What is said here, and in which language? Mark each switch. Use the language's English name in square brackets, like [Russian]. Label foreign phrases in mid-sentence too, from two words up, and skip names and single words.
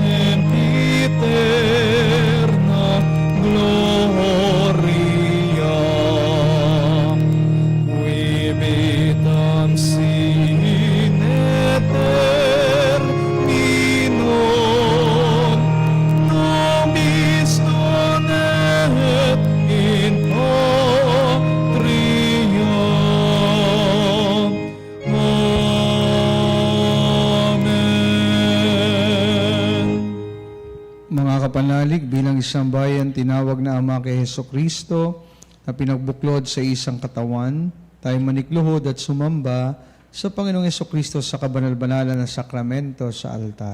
[Latin] sempiterna gloria, qui vitam sine terminum, nobis donet in patria. Amen. [Filipino] Mga kapanalig, bilang isang bayan tinawag na Ama kay Hesukristo na pinagbuklod sa isang katawan, tayo manikluhod at sumamba sa Panginoong Hesukristo sa kabanal-banalan na sakramento sa altar.